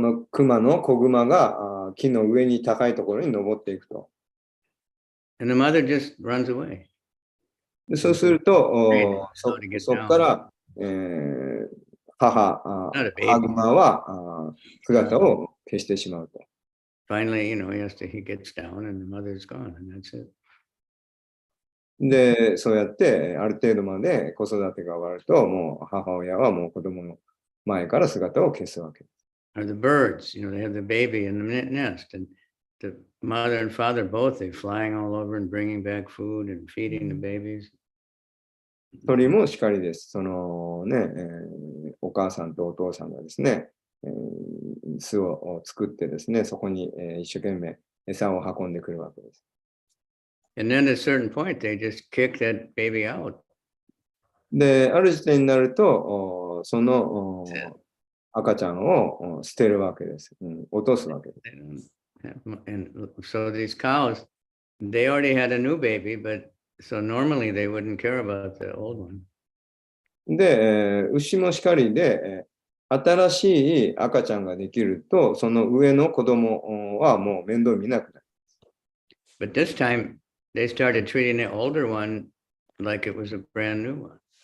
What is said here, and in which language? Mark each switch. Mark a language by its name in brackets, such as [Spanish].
[Japanese] クマの子グマが木の上に高いところに登っていくと。 [English] And the mother just runs away. [Japanese] でそうすると、そこから、母グマは姿を消してしまうと。 [English] finally, he gets down and the mother's gone, and that's it. [Japanese] で、そうやってある程度まで子育てが終わると、もう母親はもう子供の前から姿を消すわけです。 [English] Or the birds, they have the baby in the nest, and the mother and father both, they're flying all over and bringing back food and feeding the babies. [Japanese] 鳥もしかりです。そのね、お母さんとお父さんがですね、巣を作ってですね、そこに、一生懸命餌を運んでくるわけです。 [English] And then at a certain point, they just kick that baby out. [Japanese] で、ある時点になると、その赤ちゃんを捨てるわけです。落とすわけです。 [English] And so these cows, they already had a new baby, but so normally they wouldn't care about the old one. [Japanese] で、牛もしかりで、新しい赤ちゃんができると、その上の子供はもう面倒見なくなる。 [English] But this time, they started treating the older one like it was a brand new one.